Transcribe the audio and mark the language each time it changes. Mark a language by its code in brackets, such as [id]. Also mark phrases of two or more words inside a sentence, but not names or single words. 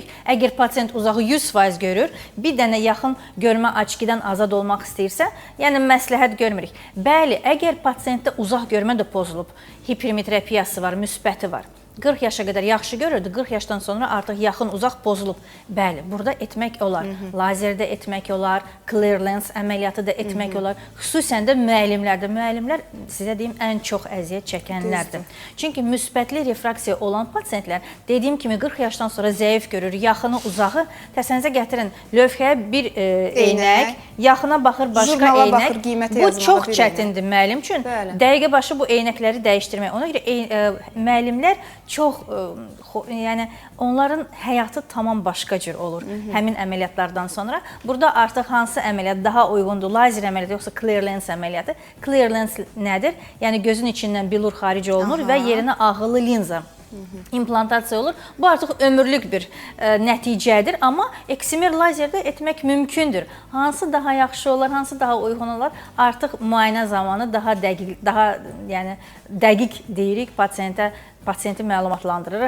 [az] Əgər pasiyent uzağı 100% görür, bir dənə yaxın görmə açkidən azad olmaq istəyirsə, yəni məsləhət görmürük. Bəli, əgər pasiyentdə uzaq görmə də pozulub, hipermetropiyası var, müsbəti var. 40 yaşa qədər yaxşı görürdü, 40 yaşdan sonra artıq yaxın, uzaq pozulub. Bəli, burada etmək olar. Lazerdə etmək olar, [en] clear lens [az] əməliyyatı da etmək olar. Xüsusən də müəllimlərdə. Müəllimlər, sizə deyim, ən çox əziyyət çəkənlərdir. Çünki müsbətli refraksiya olan pasiyentlər, dediyim kimi 40 yaşdan sonra zəif görür, yaxını, uzağı. Təsəvvürünüzə gətirin, lövhəyə bir eynək, yaxına baxır başqa eynək. Bu çox çətindir müəllim üçün. Dəqiqə başı bu eynəkləri dəyişdirmək. Ona görə müəllimlər çox, yəni onların həyatı tamam başqa cür olur həmin əməliyyatlardan sonra. Burada artıq hansı əməliyyat daha uyğundur? Lazer əməliyyatı yoxsa [en] clear lens [az] əməliyyatı? [en] Clear lens [az] nədir? Yəni gözün içindən bilur xaric olunur və yerinə ağıllı linza implantasiya olur. Bu artıq ömürlük bir nəticədir, amma eksimer lazerdə etmək mümkündür. Hansı daha yaxşı olar, hansı daha uyğun olar, artıq müayinə zamanı daha dəqiq deyirik, pasiyenti məlumatlandırırıq.